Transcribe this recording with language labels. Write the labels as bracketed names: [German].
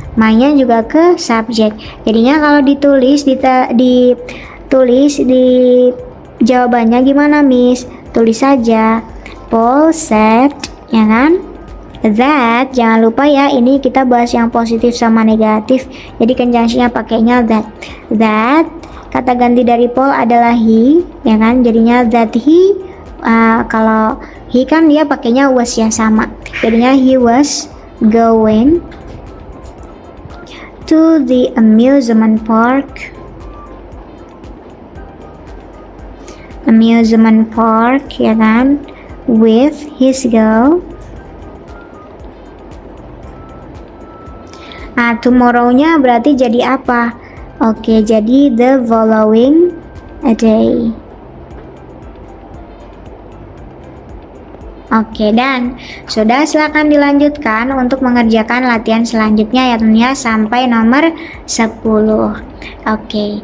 [Indonesian] My-nya juga ke subjek. Jadinya kalau ditulis ditulis di jawabannya gimana, Miss? Tulis saja Paul said, ya kan? That, jangan lupa ya, ini kita bahas yang positif sama negatif. Jadi conjunction-nya pakainya that. That kata ganti dari Paul adalah he, ya kan? Jadinya that he. Kalau he kan dia pakainya was ya, sama. Jadinya [English] he was going to the amusement park. Amusement park, [Indonesian] ya kan? [English] With his girl. [Indonesian] Nah, tomorrow-nya berarti jadi apa? Oke, jadi [English] the following a day. [Indonesian] Oke, dan sudah, silakan dilanjutkan untuk mengerjakan latihan selanjutnya ya teman ya, sampai nomor 10. Oke.